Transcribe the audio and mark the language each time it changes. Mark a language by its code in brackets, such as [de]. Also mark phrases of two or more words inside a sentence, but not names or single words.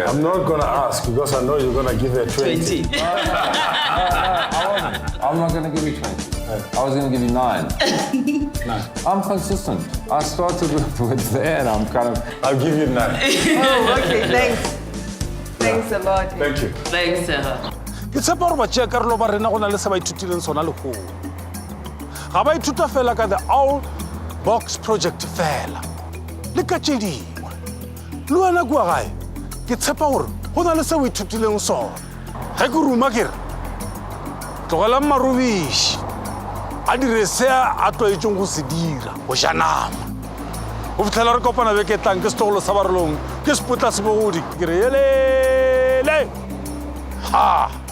[en] I'm not going to ask because I know you're going to give her 20. I'm not going to give you 20. I was going to give you 9. I'm consistent. I started with there and I'm kind of... I'll give you 9. Oh, okay, thanks. Thanks a lot. Thank you. Thanks, sir. [nso] Ke tshepa gore batšeakarolo ba rena go na le se ba ithutileng sona lekgolo. Ga ba ithuta fela ka the Owl Box Project fela. Le ka tše dingwe. Le wena kua gae, ke tshepa gore go na le se o ithutileng sona. Ge ke ruma ke re, tlogelang marobiši a dire se a tlwaetšeng go se dira, go ja nama. Go fitlhela re kopana beke tlang ke setogolo sa barolong, ke sepotla se bogodi, ke re yelele. Ha!